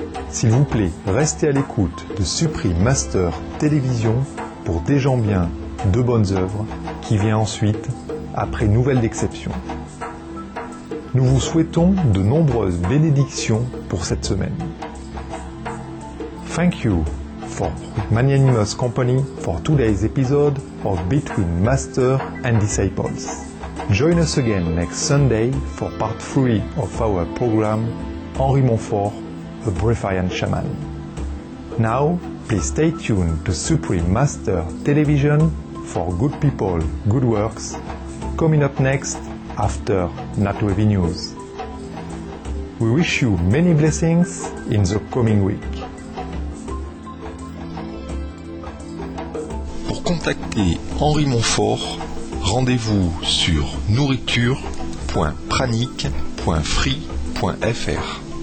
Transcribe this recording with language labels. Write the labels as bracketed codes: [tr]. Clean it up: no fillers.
[fr] S'il vous plaît, restez à l'écoute de Supreme Master Télévision pour Des gens bien, de bonnes œuvres, qui vient ensuite après Nouvelle d'exception. Nous vous souhaitons de nombreuses bénédictions pour cette semaine. [en] Thank you for magnanimous company for today's episode of Between Master and Disciples. Join us again next Sunday for part 3 of our program, Henri Montfort, a Breathian Shaman. Now, please stay tuned to Supreme Master Television for Good People, Good Works, coming up next after NatWave News. We wish you many blessings in the coming week. [fr] Pour contacter Henri Montfort, rendez-vous sur nourriture.pranique.free.fr.